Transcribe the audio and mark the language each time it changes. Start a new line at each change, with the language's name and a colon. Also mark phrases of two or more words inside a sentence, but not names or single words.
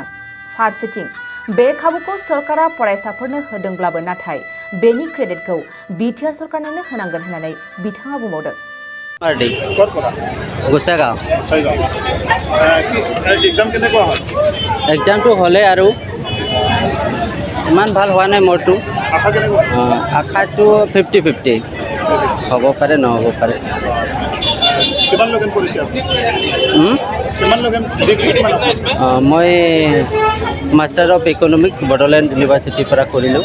Bodo: फारसेथिं बे खाबुखौ सरकारा फरायसाफोरनो होदोंब्लाबो नाथाय बेनि क्रेडिटखौ बिटिआर सरकारनोनो होनांगोन होननानै बिथाङा बुंबावदों।
Assamese: एग्जामটো হ'লে আৰু ইমান ভাল হোৱা নাই মোৰটো। আশাটো 50-50 হ'ব পাৰে নহ'ব পাৰে। মই
English: Master of Economics
Assamese: বড়োলেণ্ড ইউনিভাৰ্চিটিৰ পৰা কৰিলোঁ।